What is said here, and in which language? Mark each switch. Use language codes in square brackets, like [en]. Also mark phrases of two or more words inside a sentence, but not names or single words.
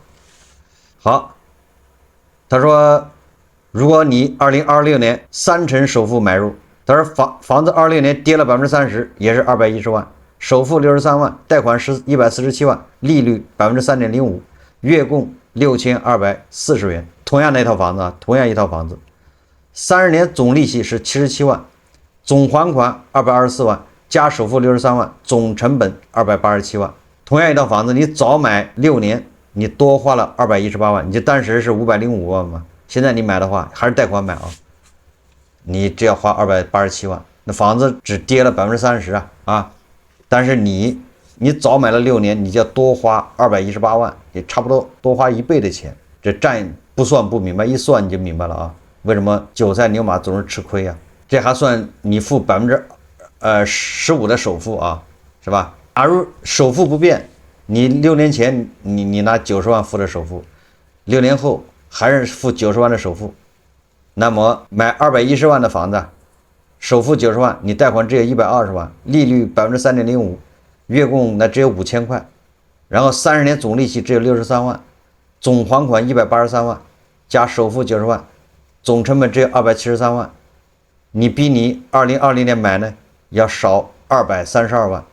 [zh] 好，他說如果你2026年30%首付買入，他說房子26年跌了30%，也是210萬，首付63萬，貸款147萬，利率3.05%，月供6240元。同樣的一套房子啊，同樣一套房子，30年總利息是77萬， 總還款224萬，加首付63萬，總成本287万。同樣一套房子，你早買6 年，你多花了218万，你就当时是505万嘛。现在你買的话，還是貸款买啊，你只要花287万，那房子只跌了30%啊。但是你早买了6年，你就要多花218万，也差不多多花1倍的钱。这账不算不明白，一算你就明白了啊。为什麼韭菜牛馬總是吃虧啊？這還算你付15%的首付啊，是吧？假如首付不變，你6年前你拿90萬付的首付，6年後還是付90萬的首付，那麼買210萬的房子，首付90萬，你貸款只有120萬，利率3.05%，月供那只有5000塊，然後30年總利息只有63萬，總還款183萬，加首付90萬，總成本只有273萬，你比你2020年買呢要少232万。